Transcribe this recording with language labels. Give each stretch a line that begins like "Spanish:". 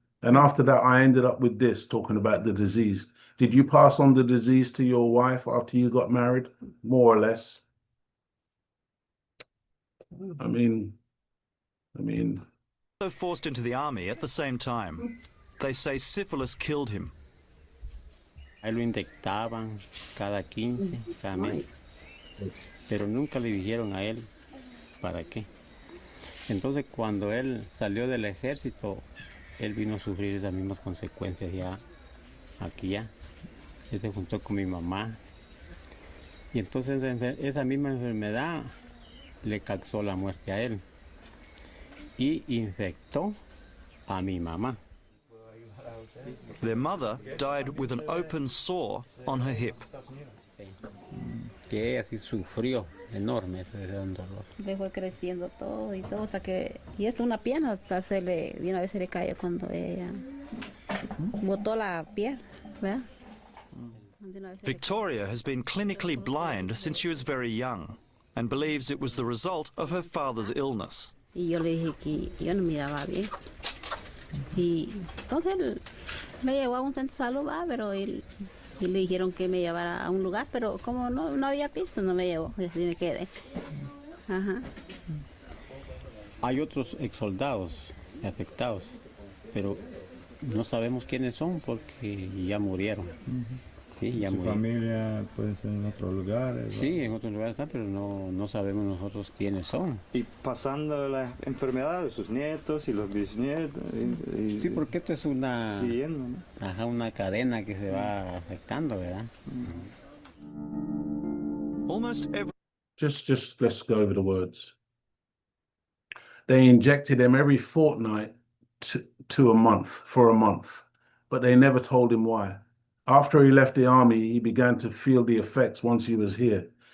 English: And after that, I ended up with this, talking about the disease. Did you pass on the disease to your wife after you got married? More or less. I mean. Also forced into the army at the same time. They say syphilis killed him.
Spanish: Ahí lo inyectaban cada 15, cada mes. pero nunca le dijeron a él para qué. Entonces cuando él salió del ejército, él vino a sufrir esas mismas consecuencias ya aquí ya. Él se juntó con mi mamá y entonces esa misma enfermedad le causó la muerte a él y infectó a mi mamá.
English: Their mother died with an open sore on her hip.
Spanish: Que ella sí sufrió enorme ese dolor. Le fue creciendo todo y todo hasta que, y es una pierna hasta de una vez se le cayó cuando ella botó la piel, ¿verdad?
English: Victoria has been clinically blind since she was very young and believes it was the result of her father's illness.
Spanish: Y yo le dije que yo no miraba bien. Y entonces él me llevó a un centro de salud, pero y le dijeron que me llevara a un lugar, pero como no había piso, no me llevó, así me quedé. Ajá. Hay otros exsoldados afectados, pero no sabemos quiénes son porque ya murieron. Sí, ya ¿Su murieron. familia puede ser en otro lugar? Sí, en otros lugares están, pero no sabemos nosotros quiénes son. Y pasando la enfermedad de sus nietos y los bisnietos. Sí, porque esto es una, siguiendo, ¿no? una cadena que se va afectando, ¿verdad?
English: Almost every... Just let's go over the words. They injected him every fortnight to a month, for a month, but they never told him why. After he left the army, he began to feel the effects once he was here.